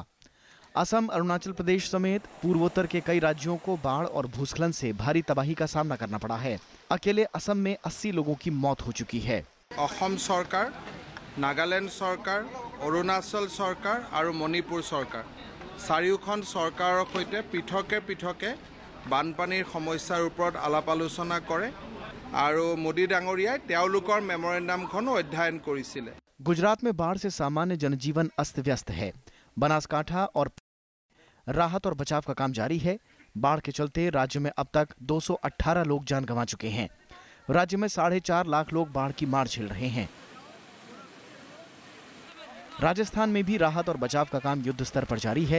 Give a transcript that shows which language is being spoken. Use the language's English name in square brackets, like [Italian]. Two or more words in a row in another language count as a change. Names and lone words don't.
[Hindi] असम, अरुणाचल प्रदेश समेत पूर्वोत्तर के कई राज्यों को बाढ़ और भूस्खलन से भारी तबाही का सामना करना पड़ा है। अकेले असम में 80 लोगों की मौत हो चुकी है। असम सरकार, नागालैंड सरकार, अरुणाचल सरकार और मणिपुर सरकार [Assamese] चारिओখন सरकाৰৰ সৈতে পৃথকে পৃথকে বানপানীৰ সমস্যাৰ ওপৰত আলাপ আলোচনা কৰে আৰু মোদী ডাঙৰীয়াই তেওঁলোকৰ মেমোৰেন্ডামখনো অধ্যয়न কৰিছিলে। [Hindi] गुजरात में बाढ़ से सामान्य जनजीवन अस्त व्यस्त है। बनासकांठा और राहत और बचाव का काम जारी है। बाढ़ के चलते राज्य में अब तक 218 लोग जान गंवा चुके हैं। राज्य में 4.5 लाख लोग बाढ़ की मार झेल रहे हैं। राजस्थान में भी राहत और बचाव का काम युद्ध स्तर पर जारी है।